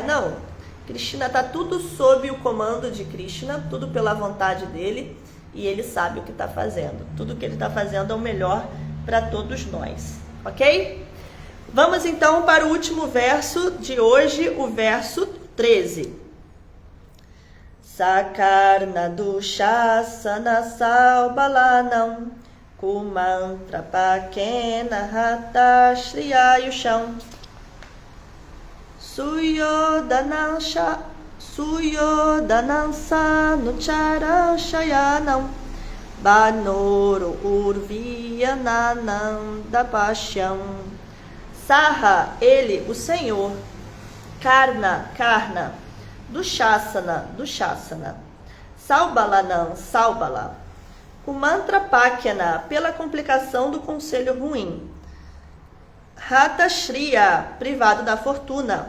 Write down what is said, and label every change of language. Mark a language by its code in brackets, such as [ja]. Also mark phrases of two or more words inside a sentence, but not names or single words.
[pt] Não, Krishna está tudo sob o comando de Krishna, tudo pela vontade dele, e ele sabe o que está fazendo. Tudo que ele está fazendo é o melhor para todos nós, ok? Vamos então para o último verso de hoje, o verso 13. [sa] Sakarna dushasana salbalanam kumantra pakena hata shriyayusham Suyodanansa nuchara shayanam Banoro urviyanananda pashyam. Saha, [pt] ele, o Senhor. Karna, Dushasana, Salbalanam, Salbala. O mantra Pakyana, pela complicação do conselho ruim. [sa] Hata Shriya, [pt] privado da fortuna.